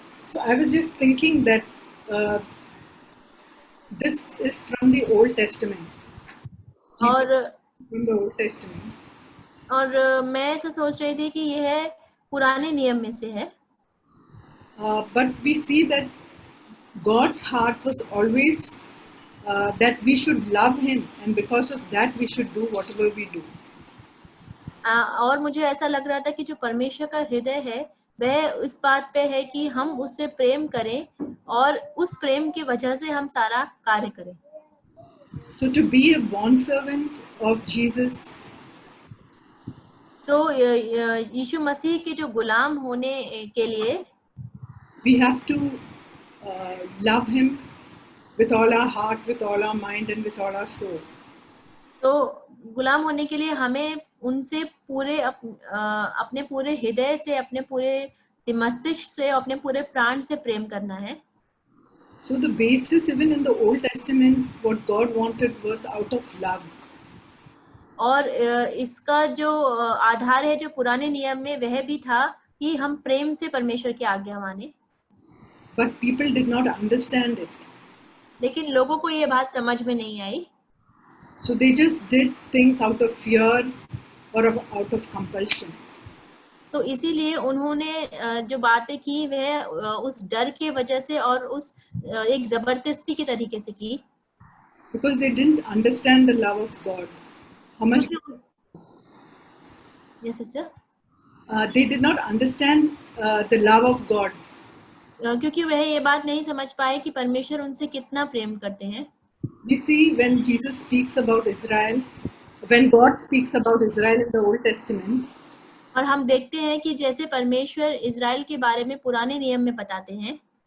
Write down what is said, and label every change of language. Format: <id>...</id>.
<en>So I was just thinking that this is from the Old Testament.</en> <hi>और</hi> <en>from the Old Testament.</en> <hi>और मैं ऐसा सोच रही थी कि यह पुराने नियम में से है।</hi> <en>But we see that God's heart was always that we should love Him, and because of that we should do whatever we do.</en> <hi>और मुझे ऐसा लग रहा था कि जो परमेश्वर का हृदय है वह इस बात पे है कि हम उससे प्रेम करें और उस प्रेम की वजह से हम सारा कार्य करें।</hi> <en>So to be a bondservant of Jesus,</en> <hi>तो यीशु मसीह के जो गुलाम होने के लिए,</hi> <en>we have to love Him with all our heart, with all our mind, and with all our soul.</en> <hi>तो गुलाम होने के लिए हमें उनसे पूरे अपने पूरे हृदय से, अपने पूरे मस्तिष्क से, अपने पूरे प्राण से प्रेम करना है.</hi> <en>So the basis, even in the Old Testament, what God wanted was out of love.</en> <hi>और इसका जो आधार है जो पुराने नियम में, वह भी था कि हम प्रेम से परमेश्वर की आज्ञा माने.</hi> <en>But people did not understand it.</en> <hi>लेकिन लोगों को ये बात समझ में नहीं आई.</hi> <en>So they just did things out of fear or out of compulsion.</en> <hi>तो इसीलिए उन्होंने जो बातें की वह उस डर के वजह से और उस एक जबरदस्ती के तरीके से की.</hi> <en>Because they didn't understand the love of God. How much? Yes, sister. They did not understand the love of God.</en> <hi>क्योंकि वह ये बात नहीं समझ पाए कि परमेश्वर उनसे कितना प्रेम करते हैं.</hi> <en>We see when Jesus speaks about Israel, when God speaks about Israel in the Old Testament,</en> <hi>और हम देखते हैं कि जैसे परमेश्वर इज़राइल के बारे में पुराने नियम में बताते हैं,</hi>